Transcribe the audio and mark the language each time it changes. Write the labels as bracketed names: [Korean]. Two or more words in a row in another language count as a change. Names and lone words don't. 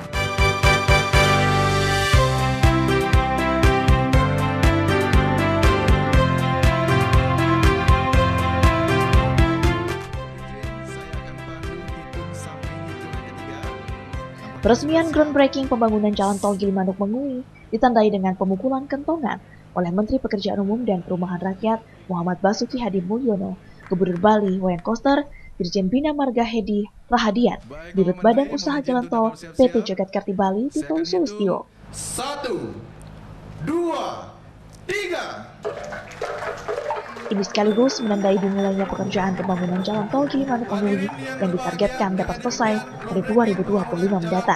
[Indonesian] Peresmian groundbreaking pembangunan jalan tol Gilimanuk-Mengui ditandai dengan pemukulan kentongan oleh Menteri Pekerjaan Umum dan Perumahan Rakyat Muhammad Basuki Hadi Mulyono, Gubernur Bali Wayan Koster, Dirjen Bina Marga Hedi Rahadian, Dirut Badan Usaha Jalan Tol PT Jagatkarti Bali Tito Sulistyo. 1, 2, 3. Ini sekaligus menandai dimulainya pekerjaan pembangunan jalan tol Gilimanuk-Mengui yang ditargetkan dapat selesai pada 2025 mendatang.